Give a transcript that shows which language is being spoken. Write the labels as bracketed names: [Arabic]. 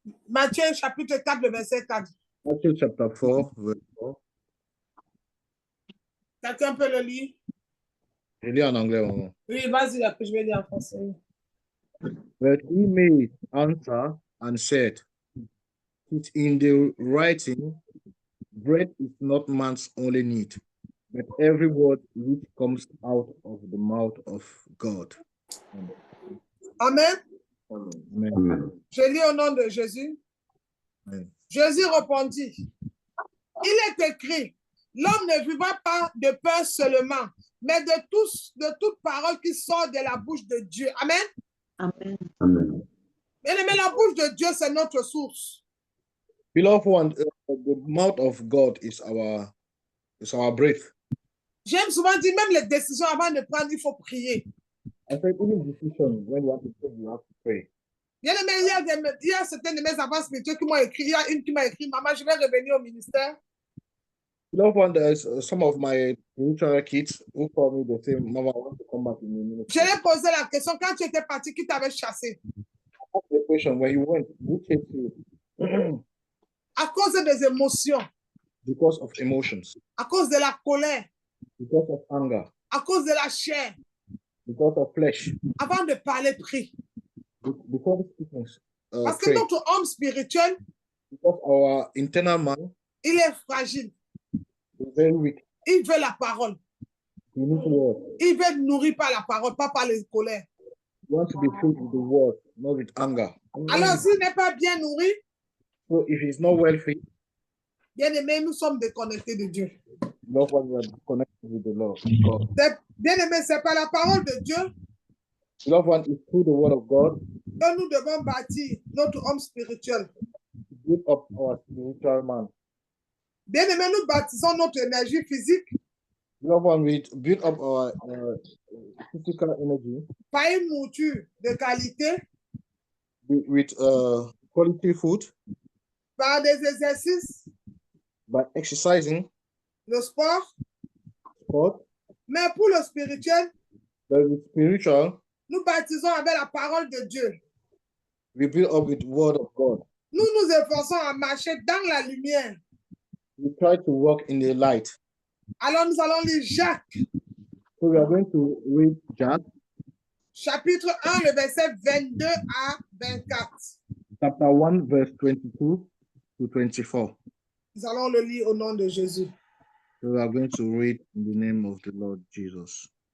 [French] Matthieu chapitre 4, le verset 4. [English] Matthew chapter 4, verse 4. [French] Quelqu'un peut le lire? Je lis en anglais. Maman. Oui, vas-y, après je vais lire en français. [English] But he made answer and said, "It's in the writing, bread is not man's only need, but every word which comes out of the mouth of God." Amen. Amen. [French] Je lis au nom de Jésus. Amen. Jésus répondit, il est écrit, l'homme ne vivra pas de pain seulement, mais de toute parole qui sort de la bouche de Dieu. Amen. Amen. Bien aimé, la bouche de Dieu, c'est notre source. [English] Beloved one, the mouth of God is our breath. [French] J'aime souvent dire, même les décisions avant de prendre, il faut prier. [English] I said, even decision, when you have to take, you have to pray. [French] Bien aimé, il y a certains de mes enfants spirituels qui m'ont écrit, il y a une qui m'a écrit, maman, je vais revenir au ministère. [English] Beloved one, there's some of my spiritual kids who call me, they say, Mama, I want to come back in the [French] Je [English] ministry. [French] leur ai posé la question, quand tu étais parti, qui t'avait chassé? [English] Ask the question, when you went, who chased you? [French] À cause des émotions, [English] Because of emotions, [French] à cause de la colère, [English] because of anger, [French] à cause de la chair. [English] because of flesh, [French] Avant de parler, prie. [English] before speaking, [French] Parce que [English] pray. [French] notre homme spirituel, [English] Because our internal man [French] il est fragile. [English] is very weak. [French] Il veut la parole. [English] We need to work. [French] Il veut être nourri par la parole, pas par les colères. [English] We want to be filled with the word, not with anger. [French] Alors, s'il n'est pas bien nourri, [English] So if he's not well fed, [French] bien aimé, nous sommes déconnectés de Dieu. [English] love what we are connected with the Lord. God. [French] Bien aimé, c'est par la parole de Dieu [English] Love one is through the word of God [French] que nous devons bâtir notre homme spirituel. [English] to build up our spiritual man. [French] Bien aimé, nous bâtissons notre énergie physique [English] Love one, we build up our physical energy [French] par une nourriture de qualité, [English] with quality food, [French] par des exercices, [English] by exercising, [French] le sport. [English] sport, [French] Mais pour le spirituel, [English] but with spiritual, [French] nous baptisons avec la parole de Dieu. [English] we build up with word of God. [French] Nous nous efforçons à marcher dans la lumière. [English] We try to walk in the light. [French] Alors nous allons lire Jacques, [English] So we are going to read Jack [French] chapitre 1, le verset 22 à 24. [English] chapter 1, verse 22 to 24. [French] Nous allons le lire au nom de Jésus. [English] So we are going to read in the name of the Lord Jesus.